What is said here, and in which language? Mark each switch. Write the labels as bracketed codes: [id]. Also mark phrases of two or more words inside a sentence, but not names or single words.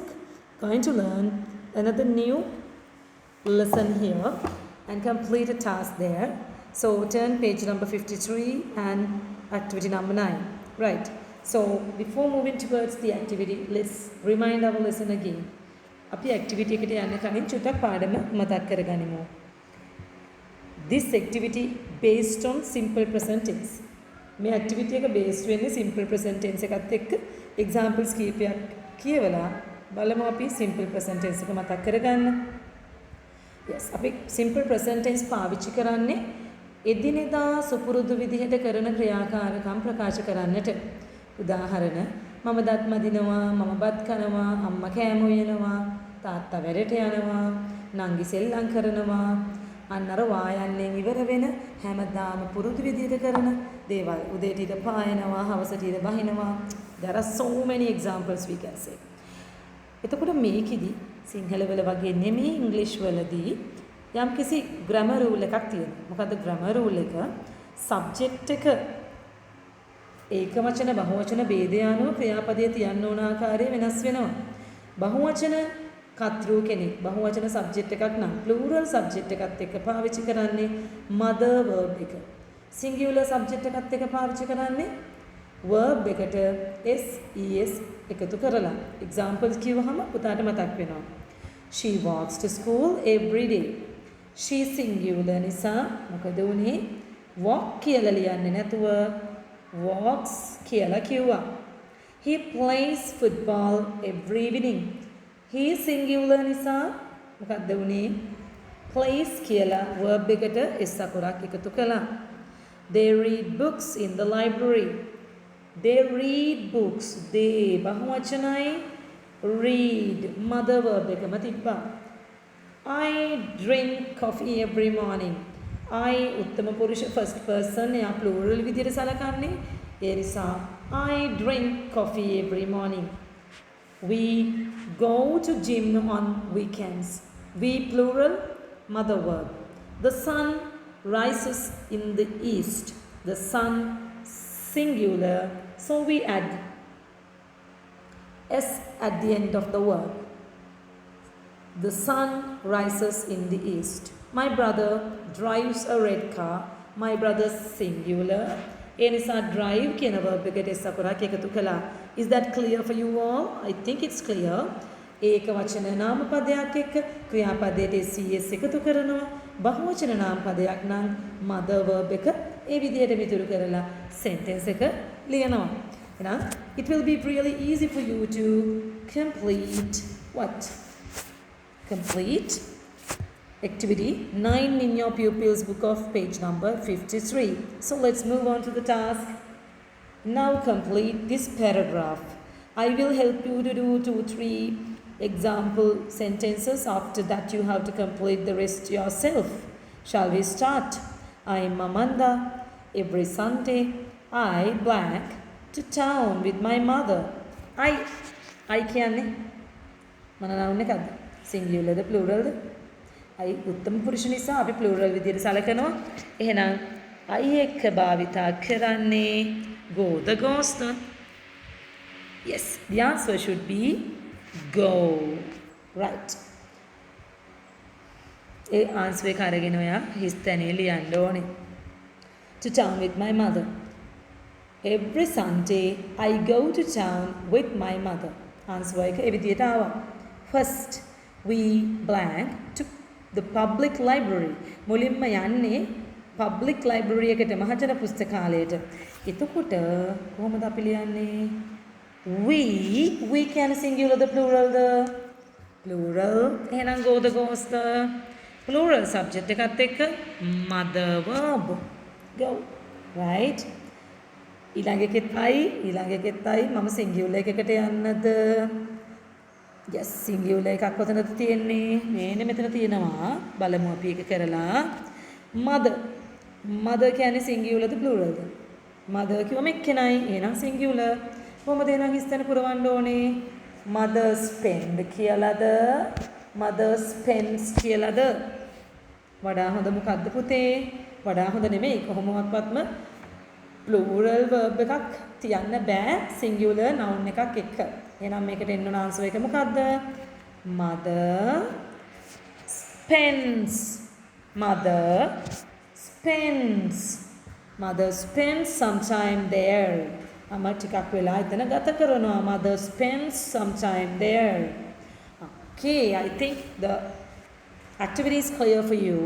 [en] Going to learn another new lesson here and complete a task there. So turn page number 53 and activity number 9. Right. So before moving towards the activity, let's remind our lesson again. [si] අපි activity එකට යන්න කලින් චුට්ටක් පාඩම මතක් කරගනිමු. [en] This activity based on simple present tense. [si] මේ activity එක based වෙන්නේ [en] simple present tense [si] එකත් එක්ක examples කීපයක් කියවලා බලමු අපි [en] simple present tense [si] එක මතක් කරගන්න. Yes, අපි [en] simple present tense [si] පාවිච්චි කරන්නේ එදිනෙදා සුපුරුදු විදිහට කරන ක්‍රියාකාරකම් ප්‍රකාශ කරන්නට. උදාහරණ මම දත් මදිනවා, මම බත් කනවා, අම්මා කෑම උයනවා, තාත්තා වැඩට යනවා, නංගි සෙල්ලම් කරනවා, අන්නර වායන්නේ ඉවර වෙන හැමදාම පුරුදු විදිහට කරන දේවල්. උදේට ඉඳ පායනවා, හවසට ඉඳ බහිනවා. [en] There are so many examples we can say. [si] එතකොට මේකෙදි සිංහල වල වගේ නෙමෙයි ඉංග්‍රීසි වලදී යම්කිසි [en] grammar rule [si] එකක් තියෙනවා. මොකද්ද [en] grammar rule [si] එක? subject එක ඒකවචන බහුවචන ભેදය අනුව ක්‍රියාපදයේ තියන්න ඕන ආකාරය වෙනස් වෙනවා. බහුවචන කර්තෘ කෙනෙක් බහුවචන සබ්ජෙක්ට් එකක් නම් [en] plural subject [si] එකත් එක්ක පාවිච්චි කරන්නේ [en] mother verb [si] එක. [en] singular subject [si] එකත් එක්ක පාවිච්චි කරන්නේ verb එකට s එකතු කරලා. examples කිව්වහම පුතාට මතක් වෙනවා. [en] She walks to school every day. She singular [si] නිසා මොකද උනේ? walk කියලා ලියන්නේ නැතුව walks කියලා කිව්වා. [en] He plays football every evening. [si] He singular නිසා මොකක්ද උනේ? plays කියලා verb එකට s අකුරක් එකතු කළා. [en] They read books in the library. They read books. They බහුවචනයි, read mother verb [si] එකම තිබ්බා. [en] I drink coffee every morning. [si] I උත්තම පුරුෂ [en] first person [si] එයා plural විදිහට සලකන්නේ. ඒ නිසා [en] I drink coffee every morning. We go to gym on weekends. We plural mother verb. The sun rises in the east. The sun singular. So we add s at the end of the verb. The sun rises in the east. My brother drives a red car. My brother singular. [si] ඒ නිසා drive කියන verb එකට s අකුරක් එකතු කළා. [en] Is that clear for you all? I think it's clear. [si] ඒක වචන නාම පදයක් එක්ක ක්‍රියාපදයට s එකතු කරනවා. බහුවචන නාම පදයක් නම් [en] mother verb [si] එක ඒ විදිහට විතර කරලා sentence එක ලියනවා. [en] එහෙනම් it will be really easy for you to complete what? Complete activity 9 in your pupils book of page number 53. So let's move on to the task. Now complete this paragraph. I will help you to do 2-3 example sentences. After that you have to complete the rest yourself. Shall we start? I am Amanda. Every Sunday I black to town with my mother. [si] I කියන්නේ මන noun එකක්ද? singular ද plural ද? I උත්තම පුරුෂ නිසා අපි plural විදිහට සලකනවා. එහෙනම් I එක්ක භාවිතා කරන්නේ [en] go the goes the. Yes, the answer should be go. Right. [si] ඒ answer එක අරගෙන ඔයා හිස්තැනේ ලියන්න ඕනේ. [en] To town with my mother. Every Sunday I go to town with my mother. [si] answer එක ඒ විදිහට ආවා. [en] First we blank to the public library. [si] මුලින්ම යන්නේ [en] public library [si] එකට මහජන පුස්තකාලයට. එතකොට කොහොමද අපි ලියන්නේ? [en] We can singular the plural the plural. එහෙනම් go the goes the plural subject [si] එකත් එක්ක [en] mother verb go. Right? [si] ඊළඟ එකෙත් මම singular එකකට යන්නද? yes, singular එකක් කොතනද තියෙන්නේ? මේනේ මෙතන තියෙනවා. බලමු අපි ඒක කරලා. mother කියන්නේ singular ද plural ද? mother කිව්වම එක්කෙනයි. එහෙනම් singular. කොහොමද එහෙනම් හිස්තැන පුරවන්න ඕනේ? [en] mother spend කියලාද? mother spends කියලාද? [si] වඩා හොඳ මොකද්ද පුතේ? වඩා හොඳ නෙමෙයි. කොහොමවත්වත්ම [en] plural verb [si] එකක් තියන්න බෑ [en] singular noun [si] එකක් එක්ක. එහෙනම් මේකට එන්න ඕන answer එක මොකද්ද? [en] Mother spends. Mother spends. Mother spends some time there. [si] අම ටිකක් වෙලා එතන ගත කරනවා. [en] Mother spends some time there. Okay, I think the activity is clear for you.